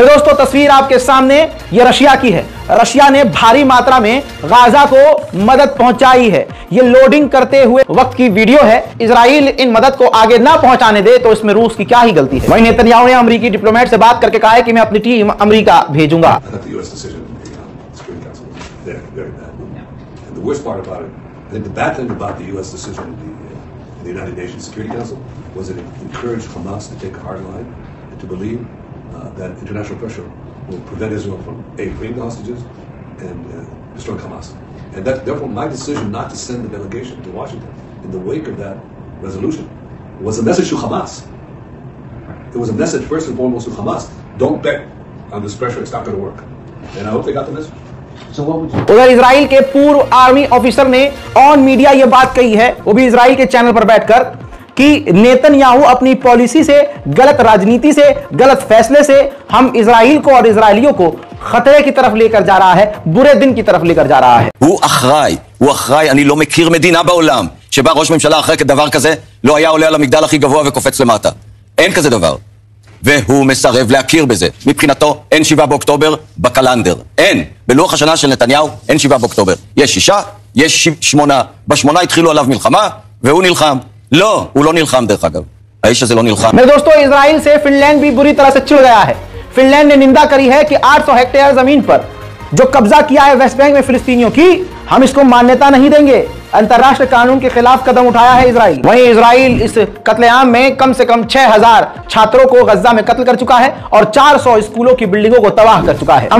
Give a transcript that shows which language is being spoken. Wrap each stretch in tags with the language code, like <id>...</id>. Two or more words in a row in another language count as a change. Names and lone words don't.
<hi>मेरे दोस्तों, तस्वीर आपके सामने ये रशिया की है। रशिया ने भारी मात्रा में गाजा को मदद पहुंचाई है। ये लोडिंग करते हुए वक्त की वीडियो है। इजराइल इन मदद को आगे ना पहुंचाने दे तो इसमें रूस की क्या ही गलती है। वहीं नेतन्याहू ने अमेरिकी डिप्लोमेट से बात करके कहा है कि मैं अपनी टीम अमेरिका भेजूंगा।</hi> <en>The United Nations Security Council was it encouraged Hamas to take a hard line and to believe that international pressure will prevent Israel from freeing the hostages and destroying Hamas. And that, therefore, my decision not to send the delegation to Washington in the wake of that resolution was a message to Hamas. It was a message first and foremost to Hamas. Don't bet on this pressure; it's not going to work. And I hope they got the message.</en> <hi>उधर इजराइल के पूर्व आर्मी ऑफिसर ने</hi> <en>on media</en> <hi>यह बात कही है, वो भी इजराइल के चैनल पर बैठकर, कि नेतन्याहू अपनी पॉलिसी से, गलत राजनीति से, गलत फैसले से हम इजराइल को और इजरायलियों को खतरे की तरफ लेकर जा रहा है, बुरे दिन की तरफ लेकर जा रहा है।</hi> <he>הוא אחראי, אני לא מכיר מדינה בעולם שבה ראש ממשלה אחרי כדבר כזה לא היה עולה על המגדל הכי גבוה וקופץ למטה. אין כזה דבר. והוא מסרב להכיר בזה. מבחינתו אין 7 באוקטובר בקלנדר. אין. בלוח השנה של נתניהו אין 7 באוקטובר. יש 6, יש 8. ב8 התחילו עליו מלחמה, והוא נלחם. לא, הוא לא נלחם דרך אגב. האיש הזה לא נלחם.</he> <hi>मेरे दोस्तों, इजराइल से फिनलैंड भी बुरी तरह से चिढ़ गया है। फिनलैंड ने निंदा करी है कि 800 हेक्टेयर जमीन पर जो कब्जा किया है वेस्ट बैंक में फिलिस्तीनियों की, हम इसको मान्यता नहीं देंगे। अंतर्राष्ट्रीय कानून के खिलाफ कदम उठाया है इजराइल। वहीं इजराइल इस कत्लेआम में कम से कम 6000 छात्रों को गजा में कत्ल कर चुका है और 400 स्कूलों की बिल्डिंगों को तबाह कर चुका है।</hi>